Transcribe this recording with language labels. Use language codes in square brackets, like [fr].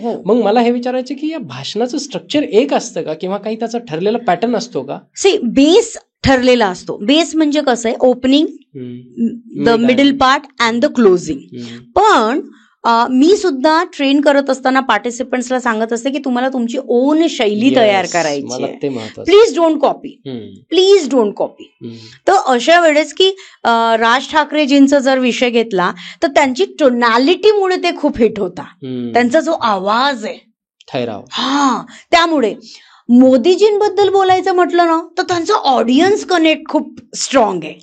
[mr] मग मला हे विचारायचं की या भाषणाचं स्ट्रक्चर एक असतं का किंवा काही त्याचा ठरलेला पॅटर्न असतो का? बेस ठरलेला असतो. बेस म्हणजे कसं आहे, [en] Opening, the middle part and the closing. [mr] पण मी सुद्धा ट्रेन करत असताना पार्टिसिपंट्सला सांगत असते की तुम्हाला तुमची ओन शैली तयार करायची आहे. [en] Please don't copy, please don't copy. [mr] तर अशा वेळेस की राज ठाकरेजींचा जर विषय घेतला तर त्यांची टोनॅलिटीमुळे ते खूप हिट होता. त्यांचा जो आवाज आहे [hi] ठहराव, [mr] त्यामुळे मोदीजींबद्दल बोलायचं म्हटलं ना तर त्यांचा ऑडियन्स कनेक्ट खूप स्ट्रॉंग आहे.